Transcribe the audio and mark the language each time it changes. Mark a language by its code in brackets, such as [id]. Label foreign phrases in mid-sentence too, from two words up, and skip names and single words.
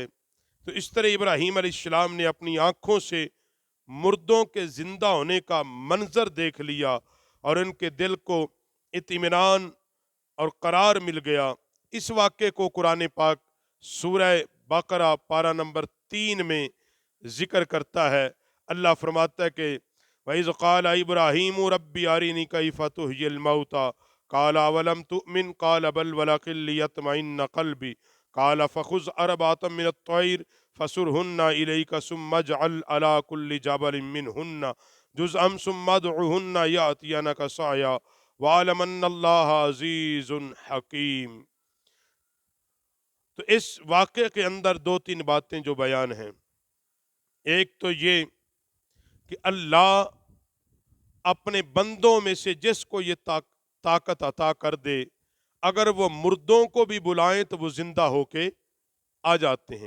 [hi] तो इस तरह इब्राहीम अलैहिस्सलाम ने अपनी आंखों से मुर्दों के जिंदा होने का मंजर देख लिया, और उनके दिल को इत्मीनान और करार मिल गया। इस वाक़े को कुरान पाक सूरह बकरा पारा नंबर 3 में जिक्र करता है। अल्लाह फरमाता है कि [ar] وإذ قال إبراهيم رب أرني كيف تحيي الموتى قال أولم تؤمن قال بلى ولكن ليطمئن قلبي قال فخذ أربعة من الطير فصرهن إليك ثم اجعل على كل جبل منهن جزءا ثم ادعهن يأتينك سعيا واعلم أن الله عزيز حكيم. [hi] तो इस वाक़े के अंदर दो तीन बातें जो बयान हैं। एक तो ये कि अल्लाह अपने बंदों में से जिसको ये ताकत अता कर दे, अगर वो मुर्दों को भी बुलाएं तो वो जिंदा होके आ जाते हैं।